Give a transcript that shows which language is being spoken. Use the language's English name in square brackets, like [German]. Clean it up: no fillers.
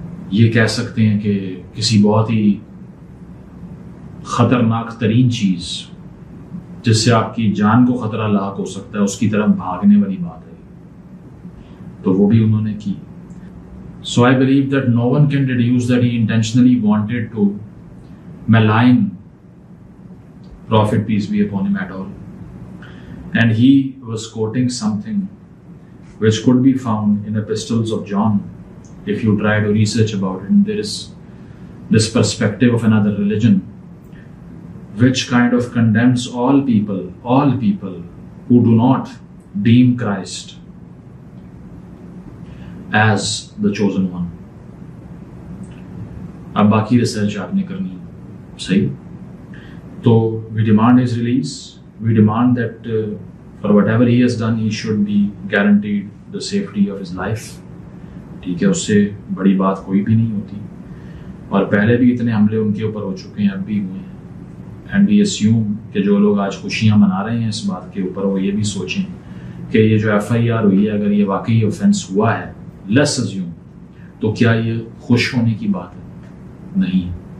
[Urdu] یہ کہہ سکتے ہیں کہ کسی بہت ہی خطرناک ترین چیز جس سے آپ کی جان کو خطرہ لاحق ہو سکتا ہے اس کی طرف بھاگنے والی بات ہے، تو وہ بھی انہوں نے کی۔ [English] So I believe that no one can deduce that he intentionally wanted to malign Prophet peace be upon him at all. And he was quoting something which could be found in epistles of John if you try to research about it. And there is this perspective of another religion which kind of condemns all people who do not deem Christ as the chosen one. [Urdu] اب باقی research آپ نے کرنی صحیح، تو [English] we demand his release. We demand that for whatever he has done, he should be guaranteed the safety of his life. [Urdu] ٹھیک ہے، اس سے بڑی بات کوئی بھی نہیں ہوتی، اور پہلے بھی اتنے حملے ان کے اوپر ہو چکے ہیں، اب بھی ہوئے ہیں۔ [English] and we assume [Urdu] کہ جو لوگ آج خوشیاں منا رہے ہیں اس بات کے اوپر، وہ یہ بھی سوچیں کہ یہ جو FIR ہوئی ہے، اگر یہ واقعی اوفینس ہوا ہے، [English] let's assume, [Urdu] تو کیا یہ خوش ہونے کی بات ہے؟ نہیں۔